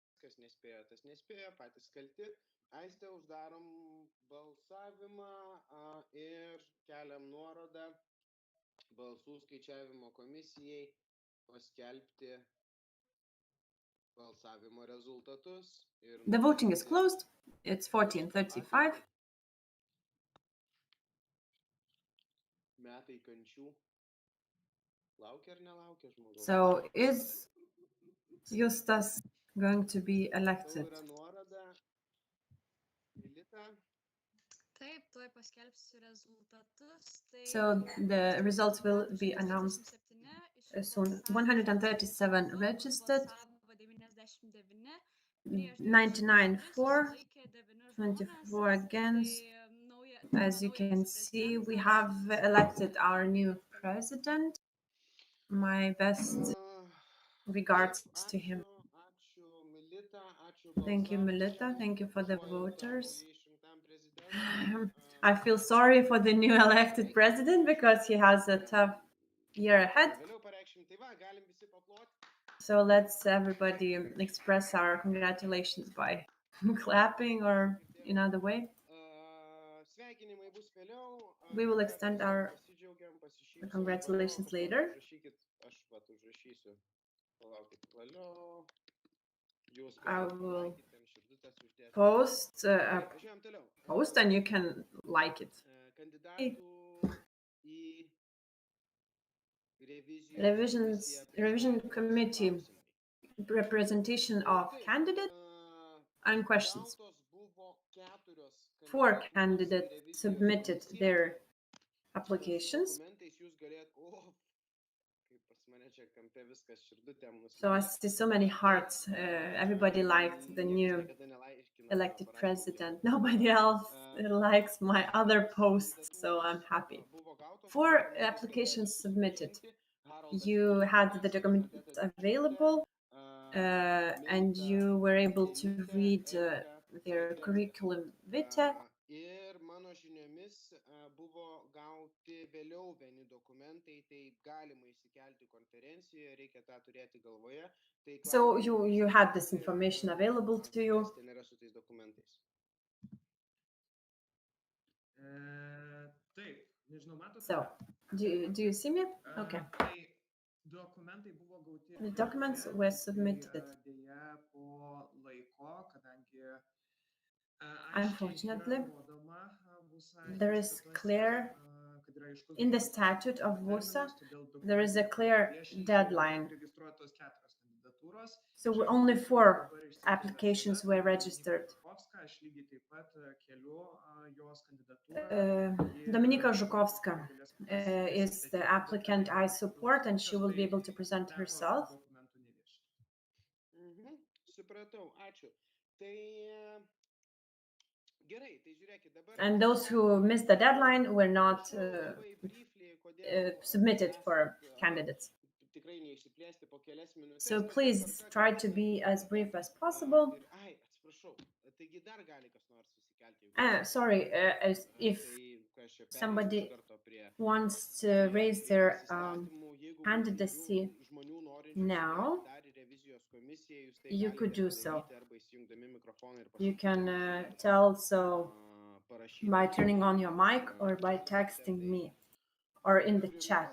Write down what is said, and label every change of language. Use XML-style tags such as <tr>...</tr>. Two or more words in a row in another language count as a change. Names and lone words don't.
<lt>kas nespėjo, tas nespėjo, patys kalti. Aiste, uždarom balsavimą ir keliam nuorodą balsų skaičiavimo komisijai paskelbti balsavimo rezultatus.</lt> <en>The voting is closed. It's 14:35.</en> <lt>Metai kančių. Laukia ar nelaukia žmogaus?</lt> <en>So is Justas going to be elected?</en> <lt>Jau yra nuoroda. Milita. Taip, tuoj paskelbsiu rezultatus. Tai</lt> <en>So the results will be announced</en> <lt>137 iš</lt> <en>soon.</en> <lt>viso 137 balsavo</lt> <en>registered, 99 99 for,</en> <lt>susilaikė 9 24 žmonės.</lt> <en>against.</en> <lt>Tai,</lt> <en>As you can see, we have elected our new president. My best regards to him.</en> <lt>Ačiū, Milita. Ačiū</lt> <en>Thank you,</en> <lt>balsavusiem.</lt> <en>Milita. Thank you for the voters.</en> <lt>Išrinktam prezidentui.</lt> <en>I feel sorry for the new elected president because he has a tough year ahead.</en> <lt>Vėliau pareikšim, tai va, galim visi paploti.</lt> <en>So let's everybody express our congratulations by clapping or in other way.</en> <lt>Sveikinimai bus vėliau.</lt> <en>We will extend our</en> <lt>Pasidžiaugiam, pasišypsom.</lt> <en>congratulations</en> <lt>Valio,</lt> <en>later.</en> <lt>užrašykit, aš vat užrašysiu. Palaukit, valio. Jūs</lt> <en>I</en> <lt>galit</lt> <en>will</en> <lt>palaikyt, ten širdutes uždėti.</lt> <en>Post a</en> <lt>Važiuojam toliau.</lt> <en>post and you can like it.</en> <lt>Kandidatų į revizijos</lt> <en>Revision</en> <lt>komisiją</lt> <en>committee</en> <lt>klausimai.</lt> <en>representation of candidates and questions.</en> <lt>Gautos buvo 4</lt> <en>Four</en> <lt>kandidatų</lt> <en>candidates</en> <lt>į revizijos</lt> <en>submitted</en> <lt>komisiją. their applications. Dokumentais jūs galėt, kaip pas mane čia kampe viskas širdutėm</lt> <en>So I see so many hearts. Everybody liked the new elected president. Nobody else likes my other posts, so I'm happy. 4 applications submitted. You had the documents available and you were able to read their curriculum vitae.</en> <lt>Ir mano žiniomis buvo gauti vėliau vieni dokumentai, tai galima įsikelti konferencijoje, reikia tą turėti galvoje. Tai</lt> <en>So you had this information available to you.</en> <lt>Kas ten yra su tais dokumentais? Taip, nežinau, matote?</lt> <en>So do you see me? Okay.</en> <lt>Tai dokumentai buvo gauti.</lt> <en>The documents were submitted.</en> <lt>Dėja po laiko, kadangi</lt> <en>Unfortunately,</en> <lt>nurodoma VUSA</lt> <en>there is</en> <lt>statutuose,</lt> <en>clear</en> <lt>kad yra aiškus</lt> <en>in the statute of VUSA,</en> <lt>terminas, todėl</lt> <en>there is a clear</en> <lt>dokumentų</lt> <en>deadline.</en> <lt>registruotos 4 kandidatūros.</lt> <en>So only 4 applications were registered.</en> <lt>Aš lygiai taip pat keliu jos kandidatūrą.</lt> <en>Dominika Zhukovska is the applicant I support, and she will be able to present herself.</en> <lt>Supratau, ačiū. Tai gerai, tai žiūrėkit dabar.</lt> <en>And those who missed the deadline were not submitted for candidates.</en> <lt>Tikrai neišsiplėsti po kelias minutes.</lt> <en>So please try to be as brief as possible.</en> <lt>Ai, atsiprašau. Taigi dar gali kas nors įsikelti.</lt> <en>Sorry, if somebody wants to raise their candidacy now, you could do so. You can tell so by turning on your mic or by texting me or in the chat.</en>